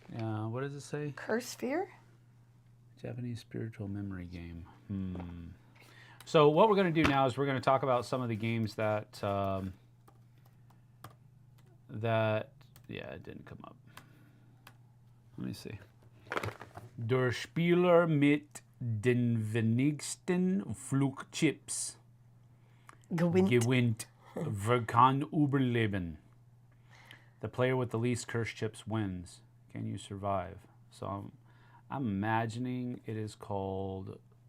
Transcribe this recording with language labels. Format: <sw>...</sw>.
<en>Yeah, what does it say? Curse Fear? Japanese spiritual memory game. So what we're going to do now is we're going to talk about some of the games that it didn't come up. Let me see.</en> <de>Der Spieler mit den wenigsten Flugchips gewinnt. Wer kann überleben?</de> <en>The player with the least cursed chips wins. Can you survive? So I'm imagining it is called.</en>